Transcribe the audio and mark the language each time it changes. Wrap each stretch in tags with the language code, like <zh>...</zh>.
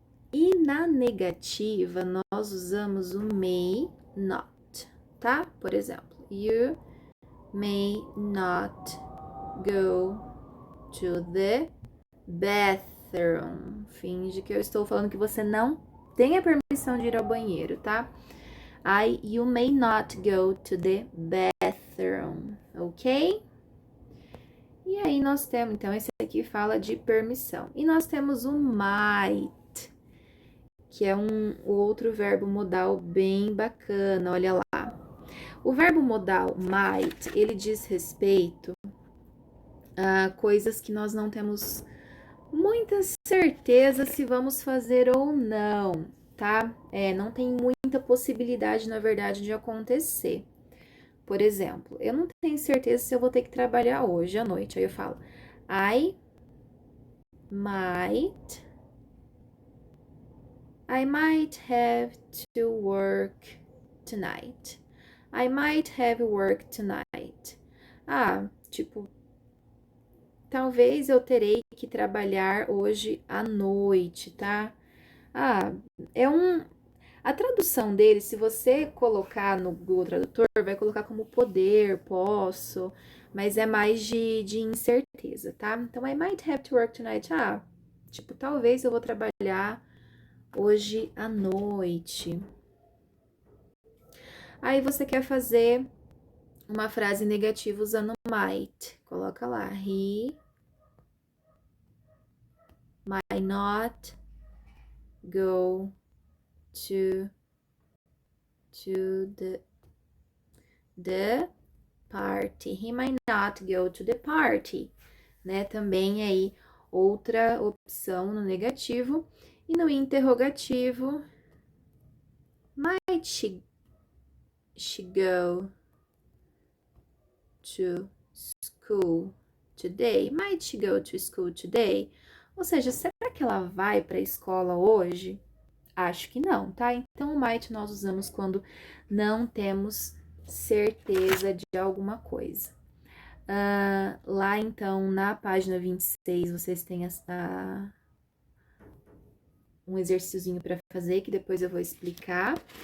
<pt>E na negativa, nós usamos o may not, tá? Por exemplo,</pt> <en>you may not go to the bathroom.</en> <pt>Finge que eu estou falando que você não tem a permissão de ir ao banheiro, tá?</pt> <en>You may not go to the bathroom, ok?</en> <pt>E aí nós temos, então, esse aqui fala de permissão. E nós temos o might, que é um outro verbo modal bem bacana, olha lá. O verbo modal might, ele diz respeito a coisas que nós não temos muita certeza se vamos fazer ou não, tá? Não tem muita possibilidade, na verdade, de acontecer. Por exemplo, eu não tenho certeza se eu vou ter que trabalhar hoje à noite. Aí eu falo,</pt> <en>I might have to work tonight. I might have work tonight.</en> <pt>Tipo, talvez eu terei que trabalhar hoje à noite, tá? A tradução dele, se você colocar no Google Tradutor, vai colocar como poder, posso, mas é mais de incerteza, tá? Então,</pt> <en>I might have to work tonight.</en> <pt>Tipo, talvez eu vou trabalhar hoje à noite. Aí você quer fazer uma frase negativa usando might. Coloca lá,</pt> <en>he might not go to to the party. He might not go to the party, né?</en> <pt>Também aí outra opção no negativo. E no interrogativo,</pt> <en>might she go to school today? Might she go to school today?</en> <pt>Ou seja, será que ela vai para a escola hoje? Acho que não, tá? Então, o might nós usamos quando não temos certeza de alguma coisa. Lá, então, na página 26, vocês têm um exercíciozinho para fazer, que depois eu vou explicar.</pt>